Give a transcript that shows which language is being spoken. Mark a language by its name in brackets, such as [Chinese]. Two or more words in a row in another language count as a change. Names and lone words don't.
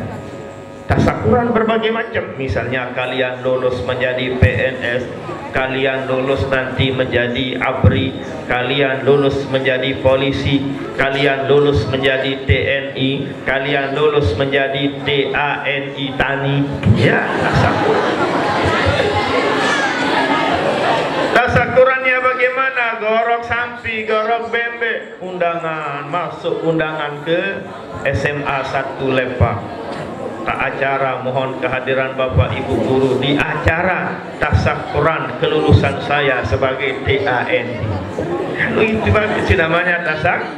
[Indonesian] Tasyakuran berbagai macam. Misalnya kalian lulus menjadi PNS, kalian lulus nanti menjadi ABRI, kalian lulus menjadi polisi, kalian lulus menjadi TNI, kalian lulus menjadi TANI, TANI. Ya, tasyakuran. Tasyakurannya bagaimana? [Sasak] Gorok sampi, gorok bembe, [Indonesian] undangan, masuk undangan ke SMA 1 Lepak. Acara mohon kehadiran Bapak Ibu guru di acara tasyakuran kelulusan saya sebagai TANI. Itu namanya tasak.